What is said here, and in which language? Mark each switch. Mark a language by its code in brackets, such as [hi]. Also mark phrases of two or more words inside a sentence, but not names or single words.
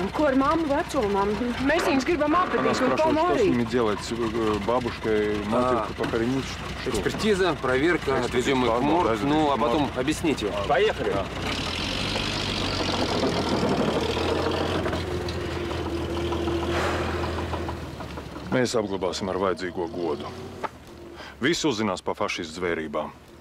[lv] Ko ar mammu, vecumām? Mēs viņus gribam apbedīt, un Tomu [ru] Что с [lv] arī. [ru] ними делать? Бабушкой, матерью похоронить? Экспертиза, проверка, отвезем их в морг, ну, а потом объясните. Поехали! [lv] Mēs apglabāsim ar vajadzīgo godu. Visi uzzinās par fašistu zvērībām.